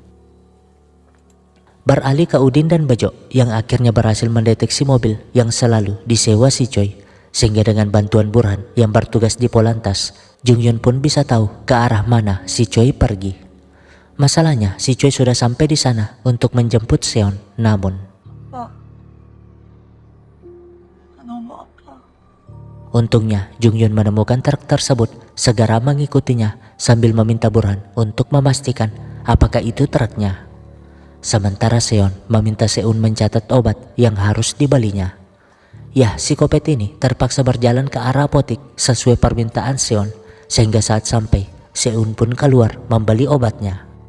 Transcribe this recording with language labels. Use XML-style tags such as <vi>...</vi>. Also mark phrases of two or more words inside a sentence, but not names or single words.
<id>Beralih ke Udin dan Bejo yang akhirnya berhasil mendeteksi mobil yang selalu disewa si Choi. Sehingga dengan bantuan Burhan yang bertugas di Polantas, Jungyun pun bisa tahu ke arah mana si Choi pergi. Masalahnya si Choi sudah sampai di sana untuk menjemput Seon, namun</id> <ko>아빠, 나 너무 아파.</ko> <id>untungnya Jungyun menemukan truk tersebut, segera mengikutinya sambil meminta Burhan untuk memastikan apakah itu truknya. Sementara Seon meminta Seun mencatat obat yang harus dibelinya. Ya, psikopat ini terpaksa berjalan ke arah apotik sesuai permintaan Seon, sehingga saat sampai, Seun pun keluar membeli obatnya.</id>